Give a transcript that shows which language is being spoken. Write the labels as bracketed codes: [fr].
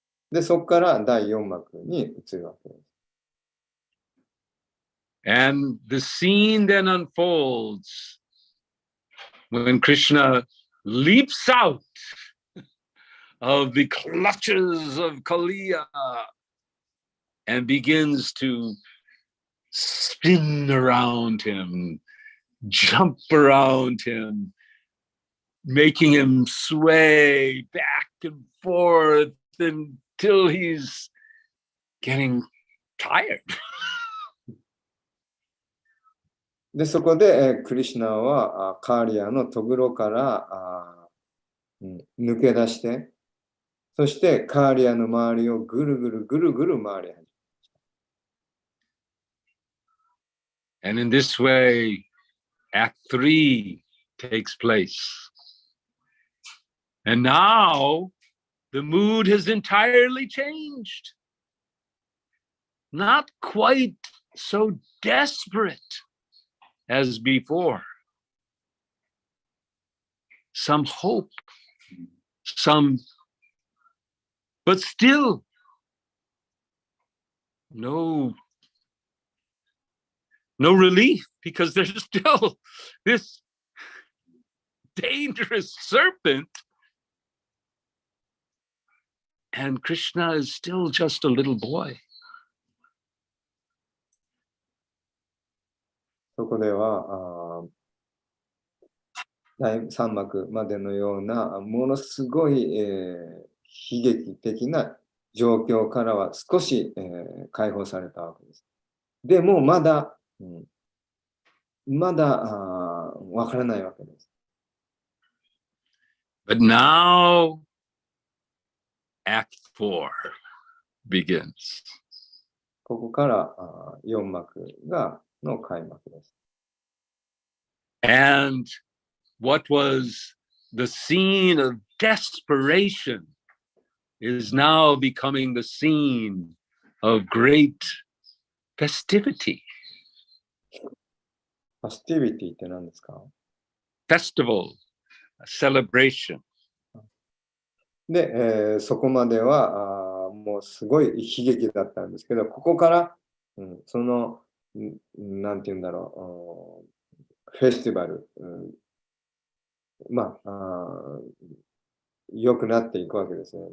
[ja] で、そこから第4幕に移るわけです。 [en] And the scene then unfolds when Krishna leaps out of the clutches of Kaliya and begins to spin around him, jump around him, making him sway back and forth until he's getting tired. [ja] で、そこでクリシュナはカーリアのトグロから抜け出して、そしてカーリアの周りをぐるぐる回り始めました。 [en] And in this way, Act 3 takes place. And now the mood has entirely changed. Not quite so desperate as before. Some hope, some But still, no relief, because there's still this dangerous serpent, and Krishna is still just a little boy. [ja] そこでは第3幕までのようなものすごい、悲劇的な状況からは少し、解放されたわけです。でもまだ、まだわからないわけです。 [en] But now, Act 4 begins. [ja] ここから4幕の開幕です。 [en] And what was the scene of desperation is now becoming the scene of great festivity. [ja] ファスティビティって何ですか？ [en] Festival, celebration. [ja] で、そこまではもうすごい悲劇だったんですけど、ここから、その、なんて言うんだろう、フェスティバル、まあ、良くなっていくわけですね。